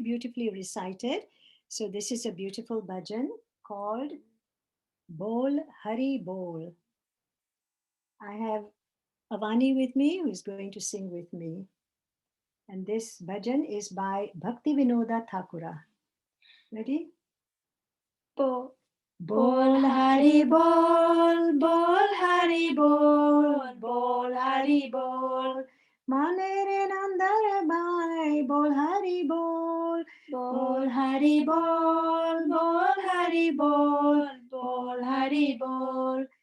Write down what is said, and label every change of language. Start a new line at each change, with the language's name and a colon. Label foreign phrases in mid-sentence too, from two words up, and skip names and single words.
English: Beautifully recited. So this is a beautiful bhajan called Bol Hari Bol. I have Avani with me, who is going to sing with me. And this bhajan is by Bhakti Vinoda Thakura. Ready? Bo.
Bangla: বল হরি বল, বল হরি বল, বল হরি বল. মনেরে নন্দার ভাই, বল হরি বল, বল হরি বল, বল হরি বল, বল হরি বল.